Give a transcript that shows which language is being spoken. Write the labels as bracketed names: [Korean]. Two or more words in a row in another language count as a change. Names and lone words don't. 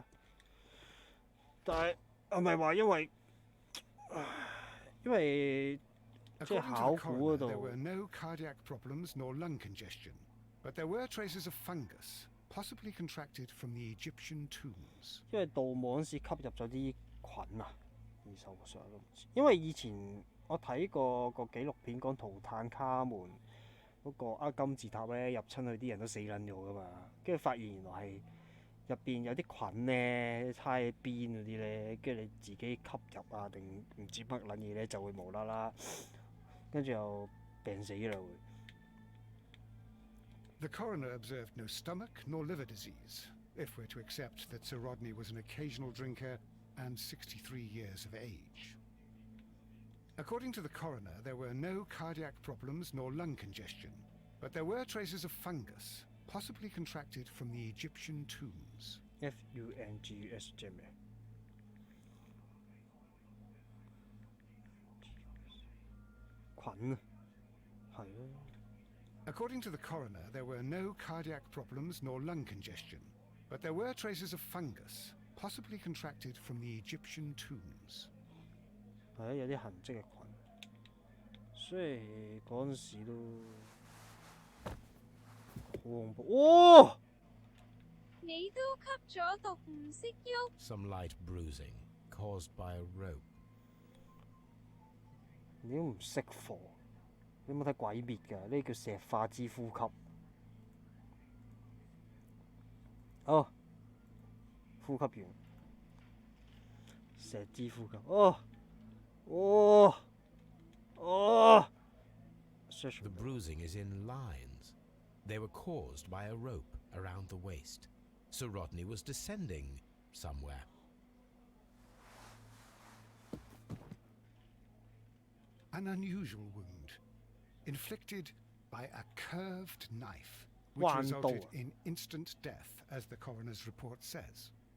[Cantonese] 但係係咪話因為即係考古嗰度 [English] There were no cardiac problems nor lung congestion, but there were traces of fungus, possibly contracted from the Egyptian tombs. [Cantonese] 因為盜墓嗰時吸入咗啲菌啊，而受傷都唔知。因為以前我睇過個紀錄片講圖坦卡門嗰個厄金字塔咧，入親去啲人都死撚咗噶嘛，跟住發現原來係入邊有啲菌咧，差喺邊嗰啲咧，跟住你自己吸入啊定唔知乜撚嘢咧，就會無啦啦，跟住又病死啦會。 [English] The coroner observed no stomach nor liver disease, if we're to accept that Sir Rodney was an occasional drinker and 63 years of age. According to the coroner, there were no cardiac problems nor lung congestion, but there were traces of fungus, possibly contracted from the Egyptian tombs. [Cantonese] fungus 即係咩？菌啊，係咯。 According to the coroner, there were no cardiac problems nor lung congestion, but there were traces of fungus, possibly contracted from the Egyptian tombs. 係啊，有啲痕跡嘅菌，所以嗰陣時都好恐怖。哦！你都吸咗毒唔識喐。 [English] Some light bruising caused by a rope. [Cantonese] 你都唔識貨，你有冇睇鬼滅㗎？呢叫石化之呼吸。哦，呼吸完，石之呼吸。哦。Oh! Oh! [English] The bruising is in lines. They were caused by a rope around the waist. Sir Rodney was descending somewhere. An unusual wound, inflicted by a curved knife, which resulted in instant death, as the coroner's report says.